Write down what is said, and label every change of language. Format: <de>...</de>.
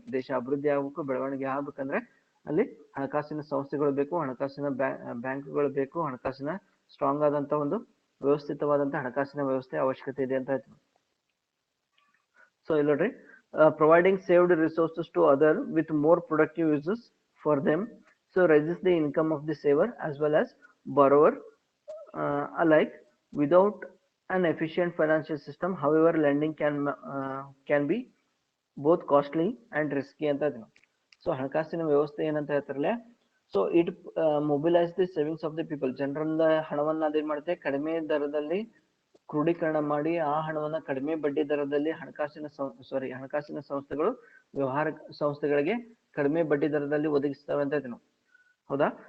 <kn>ದೇಶ ಅಭಿವೃದ್ಧಿ ಆಗಬೇಕು, ಬೆಳವಣಿಗೆ ಆಗ್ಬೇಕಂದ್ರೆ ಅಲ್ಲಿ ಹಣಕಾಸಿನ ಸಂಸ್ಥೆಗಳು ಬೇಕು, ಹಣಕಾಸಿನ ಬ್ಯಾಂಕ್ಗಳು ಬೇಕು, ಹಣಕಾಸಿನ ಸ್ಟ್ರಾಂಗ್ ಆದಂತ ಒಂದು ವ್ಯವಸ್ಥಿತವಾದಂತ ಹಣಕಾಸಿನ ವ್ಯವಸ್ಥೆ ಅವಶ್ಯಕತೆ ಇದೆ ಅಂತ ಹೇಳ್ತೀವಿ. ಸೊ ಇಲ್ಲಿ ನೋಡ್ರಿ,</kn> <en>Providing saved resources to other with more productive uses for them, so rises the income of the saver as well as borrower alike. Without an efficient financial system, however, lending can be both costly and risky</en> <kn>ಅಂತ ಹೇಳ್ತೀವಿ.</kn> <en>so</en> <kn>ಹಣಕಾಸಿನ ವ್ಯವಸ್ಥೆ ಏನಂತ ಹೇಳ್ತಾರಲ್ಲ,</kn> <en>So it mobilise the savings of the people.</en> <kn>ಜನರಿಂದ ಹಣವನ್ನ ಅದೇನ್ ಮಾಡುತ್ತೆ, ಕಡಿಮೆ ದರದಲ್ಲಿ ಕ್ರೋಢೀಕರಣ ಮಾಡಿ ಆ ಹಣವನ್ನ ಕಡಿಮೆ ಬಡ್ಡಿ ದರದಲ್ಲಿ ಹಣಕಾಸಿನ ಸಂಸ್ಥೆಗಳು ವ್ಯವಹಾರ ಸಂಸ್ಥೆಗಳಿಗೆ ಕಡಿಮೆ ಬಡ್ಡಿ ದರದಲ್ಲಿ ಒದಗಿಸ್ತವೆ ಅಂತ ಹೇಳ್ತೀವಿ ನಾವು. ಹೌದಾ?</kn>